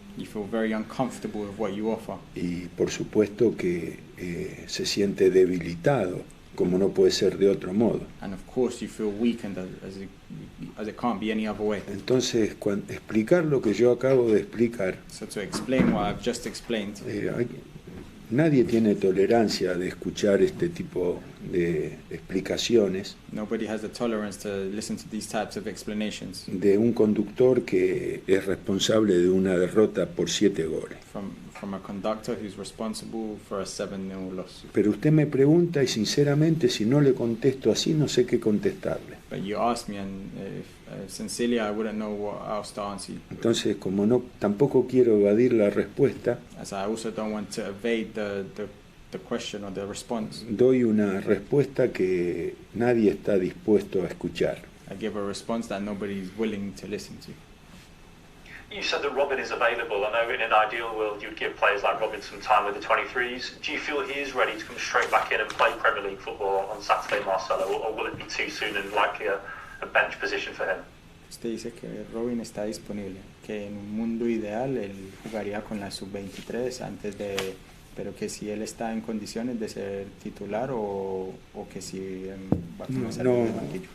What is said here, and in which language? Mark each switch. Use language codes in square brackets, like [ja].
[en] you feel very uncomfortable with what you offer. [es] Y por supuesto que se siente debilitado, como no puede ser de otro modo. [en] And of course you feel weakened as it can't be any other way. [es] Entonces, explicar lo que yo acabo de explicar, [en] So to explain what I've just explained, [es] nadie tiene tolerancia de escuchar este tipo de explicaciones [en] nobody has the tolerance to listen to these types of explanations [es] de un conductor que es responsable de una derrota por 7 goles. [en] from a conductor who's responsible for a 7-0 loss. [es] Pero usted me pregunta y sinceramente si no le contesto así no sé qué contestarle. [en] But you asked me, and sincerely I wouldn't know what else to answer you. [es] Entonces, como tampoco quiero evadir la respuesta, [en] As I also don't want to evade the question or the response, [es] doy una respuesta que nadie está dispuesto a escuchar. [en] I give a response that nobody is willing to listen to. You said that Robin is available. I know in an ideal world you'd give players like Robin some time with the 23s. Do you feel he is ready to come straight back in and play Premier League football on Saturday, Marcelo, or will it be too soon and likely a bench position for him? [es] Usted dice que Robin está disponible, que en un mundo ideal él jugaría con la sub-23 pero que si él está en condiciones de ser titular o que si va a salir del banquillo.